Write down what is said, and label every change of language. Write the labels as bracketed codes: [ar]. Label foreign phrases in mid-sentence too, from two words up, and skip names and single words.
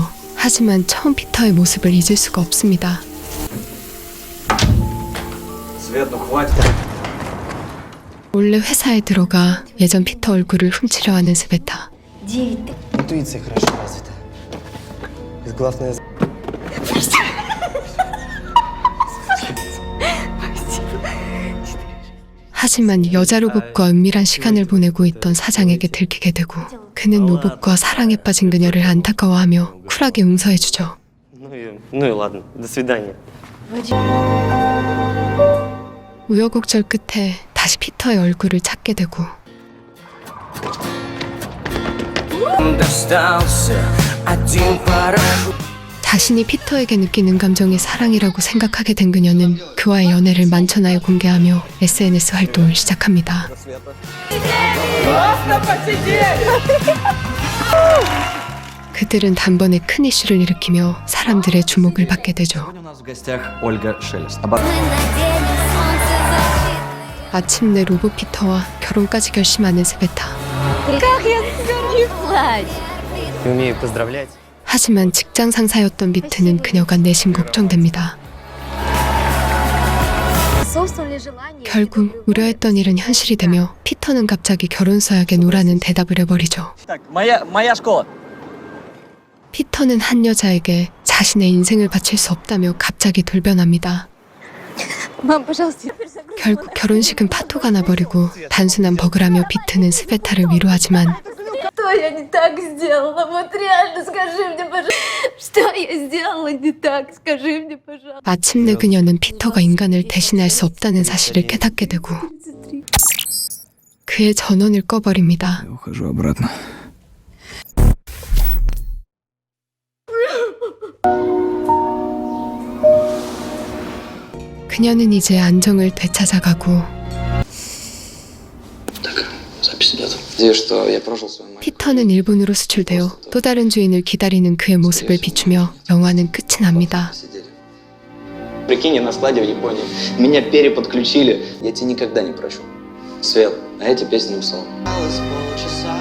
[ko] 하지만 처음 피터의 모습을 잊을 수가 없습니다. [ru] Свет, ну хватит. [ko] 몰래 회사에 들어가 예전 피터 얼굴을 훔치려 하는 스베타. 9. [ru] Интуиция хорошо развита. Главное... [ko] 하지만 여자 로봇과 은밀한 시간을 보내고 있던 사장에게 들키게 되고 그는 로봇과 사랑에 빠진 그녀를 안타까워하며 쿨하게 용서해주죠. [ru] Ну и ладно, до свидания. [ko] 우여곡절 끝에 다시 피터의 얼굴을 찾게 되고 자신이 피터에게 느끼는 감정이 사랑이라고 생각하게 된 그녀는 그와의 연애를 만천하에 공개하며 SNS 활동을 시작합니다. 그들은 단번에 큰 이슈를 일으키며 사람들의 주목을 받게 되죠. [ru] Сегодня у нас в гостях Ольга Шелест. [ko] 마침내 로봇 피터와 결혼까지 결심하는 스베타. [ru] Не умею поздравлять. [ko] 하지만 직장 상사였던 비트는 그녀가 내심 걱정됩니다. 결국 우려했던 일은 현실이 되며 피터는 갑자기 결혼 서약에 노라는 대답을 해버리죠. [ru] Так, моя школа. [ko] 피터는 한 여자에게 자신의 인생을 바칠 수 없다며 갑자기 돌변합니다. 결국 결혼식은 파토가 나버리고 단순한 버그라며 비트는 스베타를 위로하지만 [ru] Что я не так сделала? Вот реально скажи мне, пожалуйста. Что я сделала не так? Скажи мне, пожалуйста. [ko] 마침내 그녀는 피터가 인간을 대신할 수 없다는 사실을 깨닫게 되고 그의 전원을 꺼버립니다. [ru] Я ухожу обратно. [ko] 그녀는 이제 안정을 되찾아가고 [ru] Запись идет. Надеюсь, что я прожил свою маленькую [ko] 피터는 일본으로 수출되어 또 다른 주인을 기다리는 그의 모습을 비추며 영화는 끝이 납니다. [ru] сидели. Прикинь, я на складе в Японии. Меня переподключили. Я тебе никогда не прощу. Свет, а я тебе песню написал.